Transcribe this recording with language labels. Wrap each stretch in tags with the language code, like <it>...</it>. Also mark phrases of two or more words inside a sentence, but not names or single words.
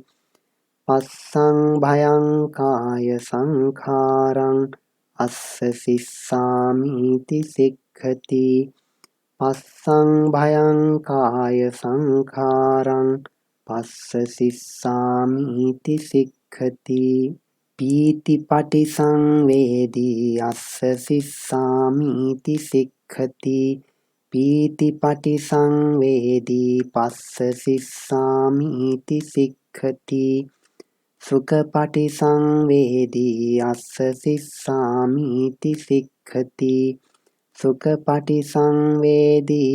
<pi>පස්සං භයං කාය සංඛාරං අස්ස සිස්සාමීති සික්ඛති පස්සං භයං කාය සංඛාරං පස්ස සිස්සාමීති සික්ඛති පීතිපටි සංවේදී අස්ස සිස්සාමීති සික්ඛති පීතිපටි සංවේදී පස්ස සිස්සාමීති සික්ඛති සුඛපටි සංවේදී අස්ස සිස්සාමීති සික්ඛති සුඛපටි සංවේදී</pi>